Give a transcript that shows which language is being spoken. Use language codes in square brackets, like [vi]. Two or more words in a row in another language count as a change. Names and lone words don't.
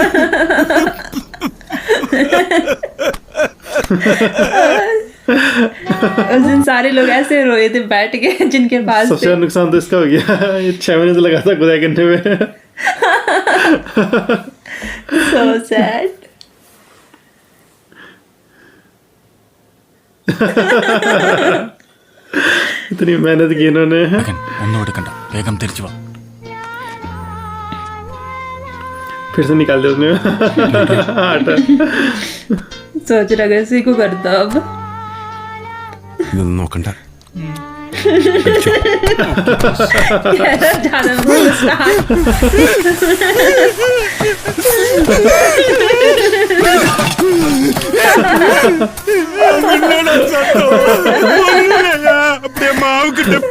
[hi] उस दिन सारे लोग ऐसे रोए थे बैठ के, जिनके पास सबसे ज्यादा नुकसान तो इसका हो गया, ये 6 महीने से लगा था खुदाई करने में। [en] so sad. [hi] इतनी मेहनत की इन्होंने। [ml] ഒന്നും എടുക്കണ്ട, വേഗം തിരിച്ചു വാ. [hi] फिर से निकाल दिया उसने आटा। सोच रहा अगर इसी को करता अब। [ml] ഇതൊന്നും നോക്കണ്ട. [hi] ज्यादा स्टार्ट। अपने माँ के